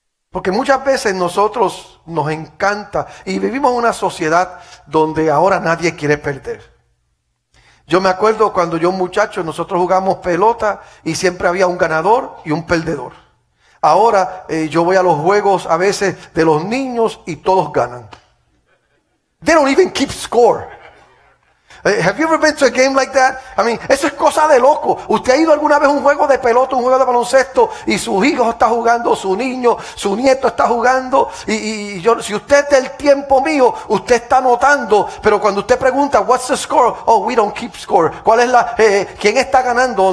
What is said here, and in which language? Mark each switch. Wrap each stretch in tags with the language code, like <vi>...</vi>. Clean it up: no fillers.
<es>Porque muchas veces nosotros nos encanta y vivimos en una sociedad donde ahora nadie quiere perder. Yo me acuerdo cuando yo muchacho, nosotros jugamos pelota y siempre había un ganador y un perdedor. Ahora yo voy a los juegos a veces de los niños y todos ganan.</es> <en>They don't even keep score. Have you ever been to a game like that?</en> <es>I mean, eso es cosa de loco. ¿Usted ha ido alguna vez a un juego de pelota, un juego de baloncesto y su hijo está jugando, su niño, su nieto está jugando? Y yo, si usted es del tiempo mío, usted está anotando, pero cuando usted pregunta, what's the score? Oh, we don't keep score. ¿Cuál es quién está ganando?</es>